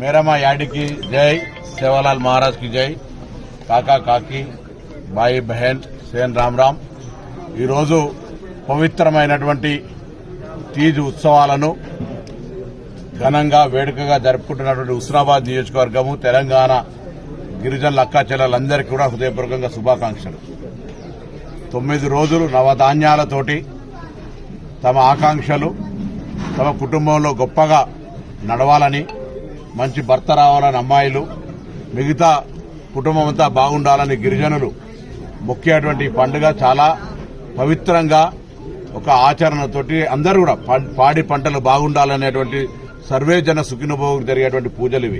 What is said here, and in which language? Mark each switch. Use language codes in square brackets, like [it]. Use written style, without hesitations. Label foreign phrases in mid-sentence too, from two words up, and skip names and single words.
[hi] मामा याडी की जय, सेवालाल महाराज की जय, काका काकी भाई बहन [te] సేన్ రామ్ ఈరోజు పవిత్రమైనటువంటి తీజ్ ఉత్సవాలను ఘనంగా వేడుకగా జరుపుకుంటున్నటువంటి హుస్నాబాద్ నియోజకవర్గము తెలంగాణ గిరిజనుల అక్కా చెల్లెలందరికీ కూడా హృదయపూర్వకంగా శుభాకాంక్షలు. 9 రోజులు నవధాన్యాలతోటి తమ ఆకాంక్షలు తమ కుటుంబంలో గొప్పగా నడవాలని, మంచి భర్త రావాలని అమ్మాయిలు, మిగతా కుటుంబం అంతా బాగుండాలని గిరిజనులు ముఖ్యమైనటువంటి పండుగ చాలా పవిత్రంగా ఒక ఆచరణతోటి అందరూ కూడా పాడి పంటలు బాగుండాలనేటువంటి సర్వే జన సుఖినభోగు జరిగేటువంటి పూజలు ఇవి.